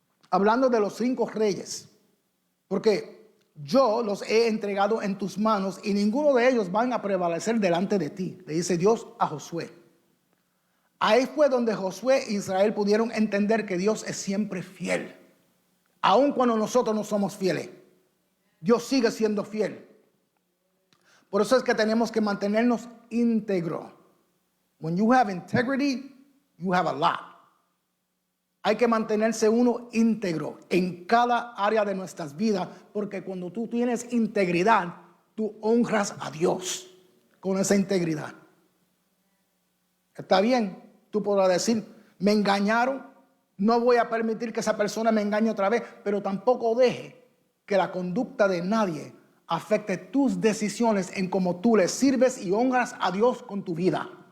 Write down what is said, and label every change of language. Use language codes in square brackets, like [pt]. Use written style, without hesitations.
[es] Hablando de los 5 reyes, porque yo los he entregado en tus manos y ninguno de ellos van a prevalecer delante de ti, le dice Dios a Josué. Ahí fue donde Josué e Israel pudieron entender que Dios es siempre fiel. Aun cuando nosotros no somos fieles, Dios sigue siendo fiel. Por eso es que tenemos que mantenernos íntegros. [en] When you have integrity, you have a lot. [es] Hay que mantenerse uno íntegro en cada área de nuestras vidas, porque cuando tú tienes integridad, tú honras a Dios con esa integridad. Está bien, tú podrás decir: me engañaron, no voy a permitir que esa persona me engañe otra vez, pero tampoco deje que la conducta de nadie afecte tus decisiones en cómo tú le sirves y honras a Dios con tu vida.